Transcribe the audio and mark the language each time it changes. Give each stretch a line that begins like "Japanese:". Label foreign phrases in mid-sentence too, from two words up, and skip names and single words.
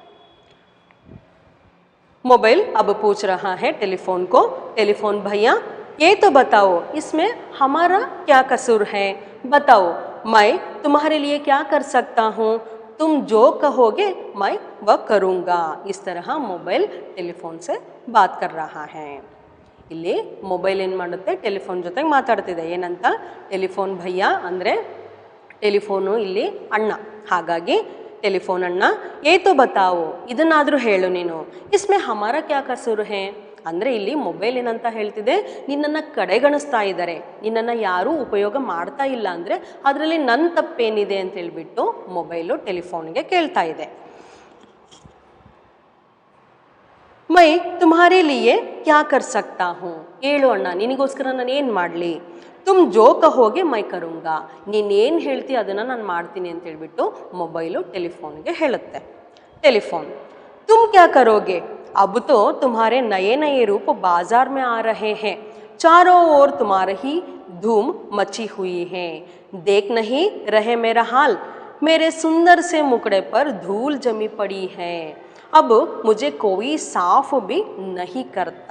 Hindi: मोबाइल अब पूछ रहा है टेलीफोन को, टेलीफोन भैया ये तो बताओ इसमें हमारा क्या कसूर है, बताओ मैं तुम्हारे लिए क्या कर सकता हूँ, तुम जो कहोगे मैं वह करूँगा. इस तरह मोबाइल टेलीफोन से बात कर रहा है.
Kannada: ಇಲ್ಲಿ ಮೊಬೈಲ್ ಏನು ಮಾಡುತ್ತೆ, ಟೆಲಿಫೋನ್ ಜೊತೆಗೆ ಮಾತಾಡ್ತಿದೆ. ಏನಂತ, ಟೆಲಿಫೋನ್ ಭಯ್ಯ ಅಂದರೆ ಟೆಲಿಫೋನು ಇಲ್ಲಿ ಅಣ್ಣ, ಹಾಗಾಗಿ ಟೆಲಿಫೋನ್ ಅಣ್ಣ,
Hindi: ये तो बताओ
Kannada: ಇದನ್ನಾದರೂ ಹೇಳು ನೀನು,
Hindi: इसमें हमारा क्या कसूर है,
Kannada: ಅಂದರೆ ಇಲ್ಲಿ ಮೊಬೈಲ್ ಏನಂತ ಹೇಳ್ತಿದೆ, ನಿನ್ನನ್ನು ಕಡೆಗಣಿಸ್ತಾ ಇದ್ದಾರೆ, ನಿನ್ನನ್ನು ಯಾರೂ ಉಪಯೋಗ ಮಾಡ್ತಾ ಇಲ್ಲ, ಅಂದರೆ ಅದರಲ್ಲಿ ನನ್ನ ತಪ್ಪೇನಿದೆ ಅಂತ ಹೇಳ್ಬಿಟ್ಟು ಮೊಬೈಲು ಟೆಲಿಫೋನ್ಗೆ ಕೇಳ್ತಾ ಇದೆ.
Hindi: मैं तुम्हारे लिए क्या कर सकता हूँ,
Kannada: ಹೇಳು ಅಣ್ಣ ನಿನಗೋಸ್ಕರ ನಾನು ಏನು ಮಾಡಲಿ,
Hindi: तुम जो कहोगे मैं करूँगा,
Kannada: ನೀನೇನು ಹೇಳ್ತೀಯ ಅದನ್ನು ನಾನು ಮಾಡ್ತೀನಿ ಅಂತ ಹೇಳ್ಬಿಟ್ಟು ಮೊಬೈಲು ಟೆಲಿಫೋನ್ಗೆ ಹೇಳುತ್ತೆ.
Hindi: टेलीफोन, तुम क्या करोगे, अब तो तुम्हारे नए नए रूप बाजार में आ रहे हैं, चारों ओर तुम्हारी ही धूम मची हुई है, देख नहीं रहे मेरा हाल, मेरे सुंदर से मुकड़े पर धूल जमी पड़ी है, अब मुझे कोई साफ भी नहीं करता.